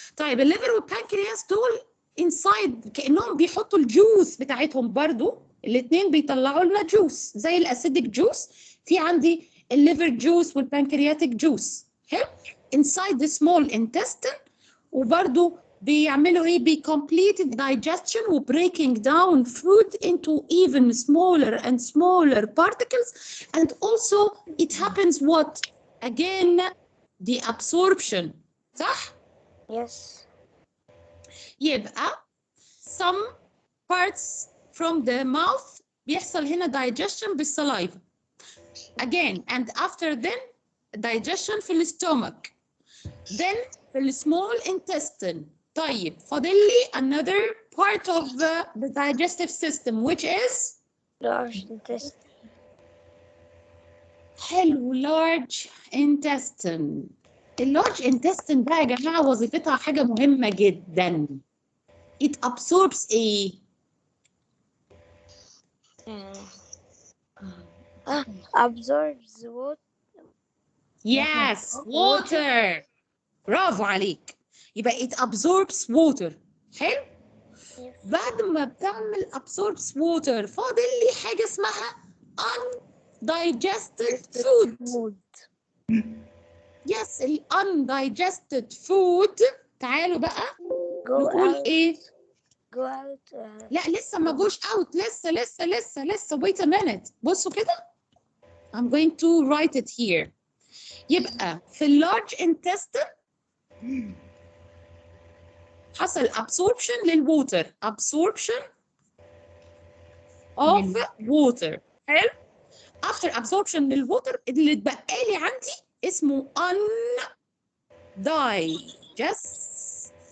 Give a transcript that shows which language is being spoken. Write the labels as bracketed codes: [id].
[ar] طيب الليفر والبانكرياس دول inside كأنهم بيحطوا الجوس بتاعتهم برضو. الاثنين بيطلعوا لنا جوس زي الاسيدك جوس. في عندي الليفر جوس والبانكرياتيك جوس. حلو. [en] inside the small intestine [ar] وبرضو بيعملوا ايه؟ [en] complete digestion و breaking down food into even smaller and smaller particles, and also it happens what? Again the absorption. [ar] صح؟ [en] Yes. يبقى some parts from the mouth [ar] بيحصل هنا [en] digestion بالsaliva. Again and after then digestion في الstomach. Then في الsmall intestine. [ar] طيب فاضل لي [en] another part of the digestive system which is Large intestine. حلو large intestine. [ar] اللارج intestine بقى يا جماعة وظيفتها حاجة مهمة جدا. [en] It absorbs ايه؟ Absorbs water. Yes, water. [ar] برافو عليك. [en] يبقى it absorbs water. [ar] حلو؟ بعد ما بتعمل [en] absorbs water [ar] فاضل لي حاجة اسمها [en] undigested food. Yes, ال undigested food. [ar] تعالوا بقى نقول ايه؟ [en] Go out. [ar] لا لسه ما جوش out. [en] لسه wait a minute. [ar] بصوا كده. [en] I'm going to write it here. [ar] يبقى في اللارج intestine حصل absorption للwater. [en] Absorption of water. [ar] حلو؟ [en] after absorption [ar] للwater اللي اتبقى لي عندي اسمه undigest.